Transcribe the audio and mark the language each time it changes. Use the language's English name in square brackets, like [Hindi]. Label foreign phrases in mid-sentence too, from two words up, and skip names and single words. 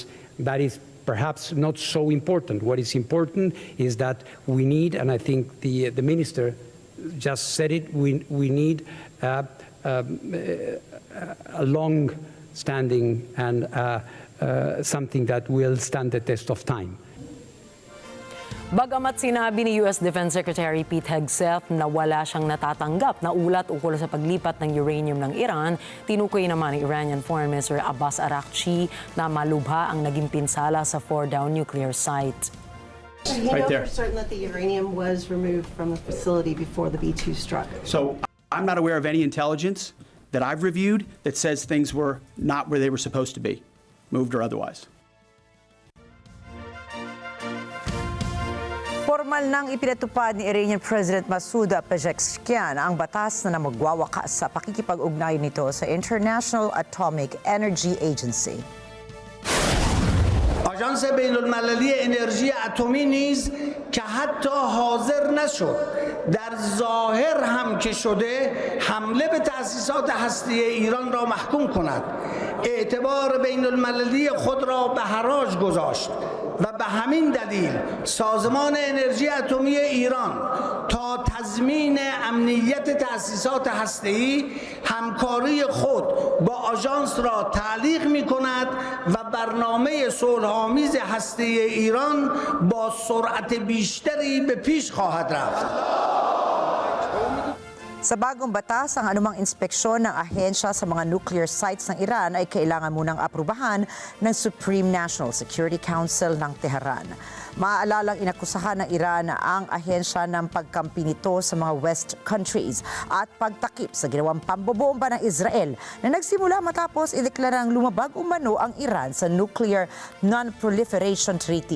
[English] That is perhaps not so important. What is important is that we need, and I think the minister just said it, we need a long-standing and something that will stand the test of time. [Filipino] Bagamat sinabi ni [English] US Defense Secretary [Filipino] Pete Hegseth na wala siyang natatanggap na ulat ukol sa paglipat ng uranium ng Iran, tinukoy naman ni [English] Iranian Foreign Minister [Filipino] Abbas Araghchi na malubha ang naging pinsala sa Fordo [English] nuclear site. You know for certain that the uranium was removed from the facility before the B-2 struck? So I'm not aware of any intelligence that I've reviewed that says things were not where they were supposed to be, moved or otherwise. [Filipino] Formal nang ipinatupad ni [English] Iranian President [Filipino] Masoud Pezeshkian ang batas na magwawakas sa pakikipag-ugnayan nito sa International Atomic Energy Agency. [Persian] آژانس بین‌المللی انرژی اتمی نیز که حتی حاضر نشد در ظاهر هم که شده حمله به تأسیسات هسته‌ای ایران را محکوم کند، اعتبار بین المللی خود را به حراج گذاشت و به همین دلیل سازمان انرژی اتمی ایران تا تضمین امنیت تأسیسات هسته‌ای همکاری خود با آژانس را تعلیق می‌کند و برنامه صلح‌آمیز هسته‌ای ایران با سرعت بیشتری به پیش خواهد رفت. [Filipino] Sa bagong batas, ang anumang inspeksyon ng ahensya sa mga [English] nuclear sites [Filipino] ng Iran ay kailangan munang aprubahan ng Supreme National Security Council ng Tehran. Maaalalang inakusahan ng Iran ang ahensya ng pagkampi nito sa mga [English] West countries [Filipino] at pagtakip sa ginawang pambobomba ng Israel na nagsimula matapos ideklarang lumabag umano ang Iran sa Nuclear Non-Proliferation Treaty.